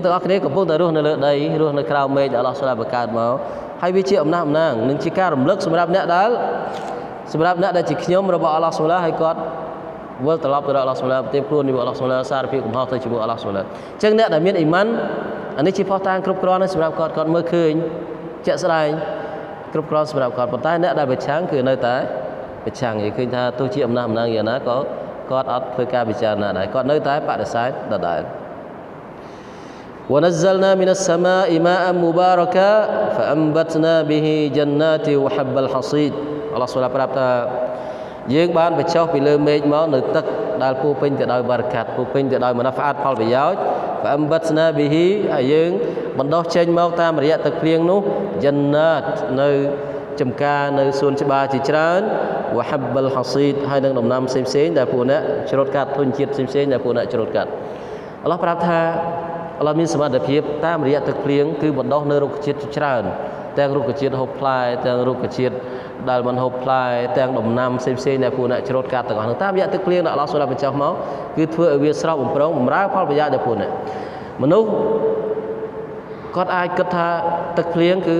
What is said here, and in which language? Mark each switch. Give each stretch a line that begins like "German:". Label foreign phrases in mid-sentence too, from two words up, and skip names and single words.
Khmer: ទាំងអស់គ្នាកំពុងតែរស់នៅលើដីរស់នៅក្រៅមេឃដែលអល់ឡោះស៊ុបហានបង្កើតមកហើយវាជាអំណះអំណាងនិងជាការរំលឹកសម្រាប់អ្នកដែលជាខ្ញុំរបស់អល់ឡោះស៊ុបហានហើយគាត់វិលត្រឡប់ទៅរកអល់ឡោះស៊ុបហានទេខ្លួនរបស់អល់ឡោះស៊ុបហានសារភាពកំហុសទៅជាមួយអល់ឡោះស៊ុបហានអញ្ចឹងអ្នកដែលមានអ៊ីម៉ានអានេះជាផុសតាងគ្រប់គ្រាន់សម្រាប់គាត់មើលឃើញជាក់ស្ដែងគ្រប់គ្រាន់សម្រាប់គាត់ប៉ុន្តែអ្នកដែលប្រឆាំងគឺនៅតែប្រឆាំងនិយាយឃើញថាទោះជាអំណះអំណាងយ៉ាងណាក៏គាត់អត់ធ្វើការពិចារណាដែរគាត់នៅតែបដិសេធដដែល
Arabic: ونزلنا من السماء ماء مباركا فأنبتنا به جنات وحب الحصيد
Khmer: អល់ឡោះស៊ុបហានប្រាប់ថាយើងបានបញ្ចុះពីលើមេឃមក នៅទឹកដែលពោពេញទៅដោយបារកាត់ពោពេញទៅដោយមណាហ្វាអតផលប្រយោជន៍
Arabic: فأنبتنا به
Khmer: ហើយយើងបណ្ដុះចេញមកតាមរយៈទឹកភ្លៀងនោះយិនណាតនៅចំការនៅសួនច្បារជាច្រើន
Arabic: وحب الحصيد
Khmer: ហើយនឹងដំណាំផ្សេងៗដែលពួកអ្នកច្រូតកាត់ធនជាតិផ្សេងៗដែលពួកអ្នកច្រូតកាត់អល់ឡោះ ប្រាប់ថាអល់ឡោះមានសមត្ថភាពតាមរយៈទឹកភ្លៀងគឺបណ្ដុះនៅរុក្ខជាតិជាច្រើនទាំងរុក្ខជាតិហូបផ្លែទាំងរុក្ខជាតិដែលមិនហូបផ្លែទាំងដំណាំផ្សេងៗដែលពួកអ្នកច្រូតកាត់ទាំងអស់នោះតាមរយៈទឹកភ្លៀងដែលអល់ឡោះសូឡាបញ្ចុះមកគឺធ្វើឲ្យវាស្រស់បំព្រងបម្រើផលប្រយោជន៍ដល់ពួកអ្នកមនុស្សគាត់អាចគិតថាទឹកភ្លៀងគឺ